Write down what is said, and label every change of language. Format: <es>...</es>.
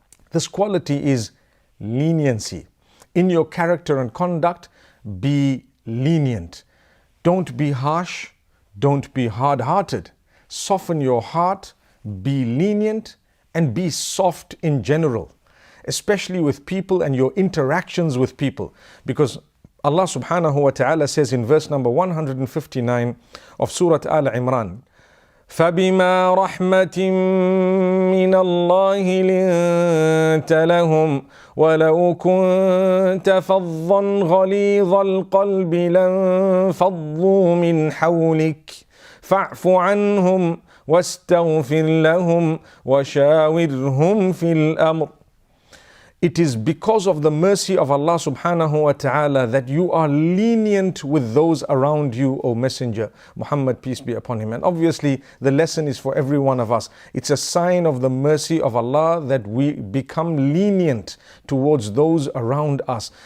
<en>This quality is leniency. In your character and conduct, be lenient. Don't be harsh, don't be hard-hearted. Soften your heart, be lenient, and be soft in general, especially with people and your interactions with people. Because Allah subhanahu wa ta'ala says in verse number 159 of Surah Al Imran,</en> <ar>فَبِمَا رَحْمَةٍ مِّنَ اللَّهِ لِنْتَ لَهُمْ وَلَوْ كُنْتَ فَظًّا غَلِيظَ الْقَلْبِ لَانْفَضُّوا مِنْ حَوْلِكَ فَاعْفُ عَنْهُمْ وَاسْتَغْفِرْ لَهُمْ وَشَاوِرْهُمْ فِي الْأَمْرِ.</ar> <en>It is because of the mercy of Allah subhanahu wa ta'ala that you are lenient with those around you, O Messenger Muhammad, peace be upon him. And obviously the lesson is for every one of us. It's a sign of the mercy of Allah that we become lenient towards those around us.</en>